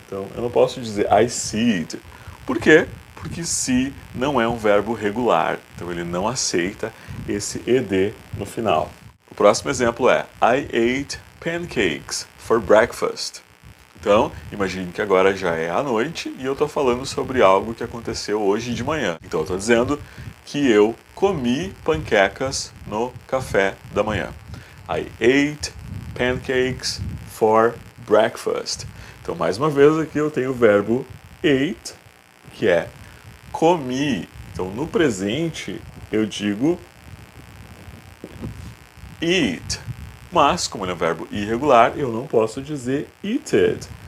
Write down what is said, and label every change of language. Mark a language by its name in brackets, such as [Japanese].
[Portuguese] Então, eu não posso dizer [English] I see it. [Portuguese] Por quê? Porque see não é um verbo regular, então ele não aceita esse ed no final. O próximo exemplo é [English] I ate pancakes for breakfast. [Portuguese] Então, imagine que agora já é à noite e eu estou falando sobre algo que aconteceu hoje de manhã. Então, eu estou dizendo que eu comi panquecas no café da manhã. [English] I ate pancakes for breakfast. [Portuguese] Então, mais uma vez aqui eu tenho o verbo ate, que é comi. Então, no presente eu digo eat. Mas, como ele é um verbo irregular, eu não posso dizer eated.